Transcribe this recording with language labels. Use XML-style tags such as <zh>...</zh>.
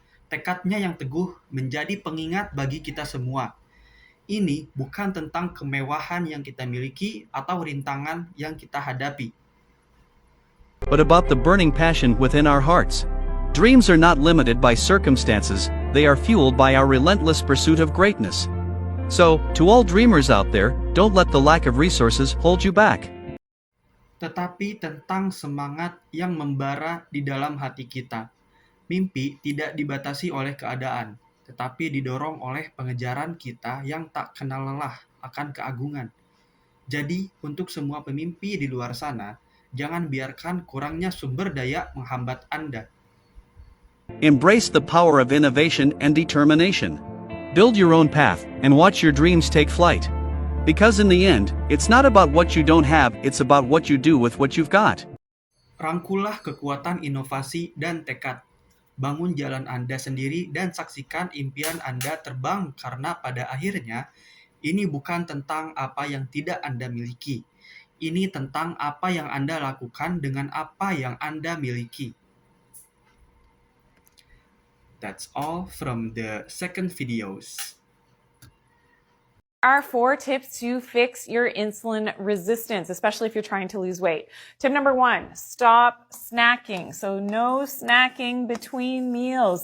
<id>Tekadnya yang teguh menjadi pengingat bagi kita semua. Ini bukan tentang kemewahan yang kita miliki atau rintangan yang kita hadapi,</id> <en>but about the burning passion within our hearts. Dreams are not limited by circumstances, they are fueled by our relentless pursuit of greatness. So, to all dreamers out there, don't let the lack of resources hold you back.</en> <id>tetapi tentang semangat yang membara di dalam hati kita. Mimpi tidak dibatasi oleh keadaan, tetapi didorong oleh pengejaran kita yang tak kenal lelah akan keagungan. Jadi, untuk semua pemimpi di luar sana, jangan biarkan kurangnya sumber daya menghambat Anda.</id> <en>Embrace the power of innovation and determination. Build your own path and watch your dreams take flight. Because in the end, it's not about what you don't have, it's about what you do with what you've got.</en> <id>Rangkulah kekuatan inovasi dan tekad. Bangun jalan Anda sendiri dan saksikan impian Anda terbang karena pada akhirnya, ini bukan tentang apa yang tidak Anda miliki. Ini tentang apa yang Anda lakukan dengan apa yang Anda miliki.</id> <en>That's all from the second videos. Are 4 tips to fix your insulin resistance, especially if you're trying to lose weight. Tip number 1, stop snacking. So no snacking between meals.</en>